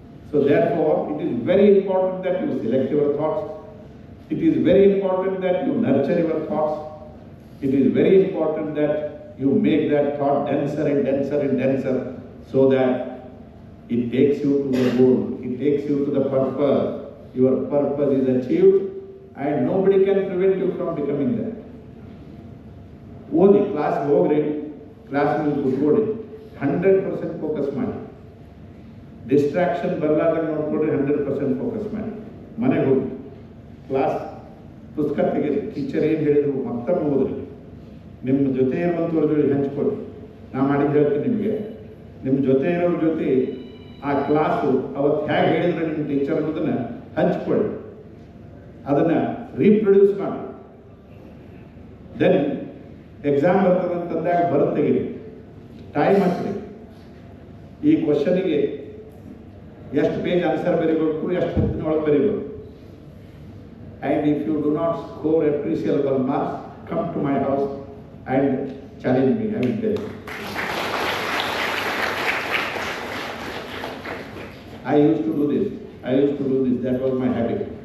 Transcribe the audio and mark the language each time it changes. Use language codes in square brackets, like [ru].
[en] So therefore it is very important that you select your thoughts, it is very important that you nurture your thoughts, it is very important that you make that thought denser and denser and denser, so that it takes you to the goal, it takes you to the purpose. Your purpose is achieved and nobody can prevent you from becoming that. [kn] ಓದಿ, ಕ್ಲಾಸ್ಗೆ ಹೋಗ್ರಿ, ಕ್ಲಾಸ್ನಲ್ಲಿ ಕೂತ್ಕೊಳ್ಳಿ, 100% focus ಮಾಡಿ, distraction ಬರಲಾರ್ದಂಗೆ ನೋಡ್ಕೊಡ್ರಿ, 100% focus ಮಾಡಿ. ಮನೆಗೆ ಹೋಗಿ ಕ್ಲಾಸ್ ಪುಸ್ತಕ ತೆಗೀರಿ, ಟೀಚರ್ ಏನು ಹೇಳಿದ್ರು ಮತ್ತೊಮ್ಮೆ ಓದ್ರಿ, ನಿಮ್ಮ ಜೊತೆ ಇರುವಂಥವ್ರ ಜೊತೆ ಹಂಚ್ಕೊಡ್ರಿ. ನಾ ಮಾಡಿದ್ದು ಹೇಳ್ತೀನಿ ನಿಮಗೆ, ನಿಮ್ಮ ಜೊತೆ ಇರೋರ ಜೊತೆ ಆ ಕ್ಲಾಸು ಅವತ್ತು ಹೇಗೆ ಹೇಳಿದ್ರೆ ನಿಮ್ಮ ಟೀಚರ್ ಅನ್ನೋದನ್ನು ಹಂಚ್ಕೊಳ್ಳಿ, ಅದನ್ನು ರೀಪ್ರೊಡ್ಯೂಸ್ ಮಾಡಿ. ದೆನ್ ಎಕ್ಸಾಮ್ ಬರ್ತದಂತಂದಾಗ ಬರುತ್ತೆ ತೆಗೀರಿ, ಟೈಮ್ ಹಾಕ್ರಿ, ಈ ಕ್ವಶನಿಗೆ ಎಷ್ಟು ಪೇಜ್ ಆನ್ಸರ್ ಬರೀಬೇಕು, ಎಷ್ಟು ಹೊತ್ತಿನೊಳಗೆ ಬರೀಬೇಕು. [en] And if you do not score appreciable marks, come to my house and challenge me, I will tell you. I used to do this, that was my habit.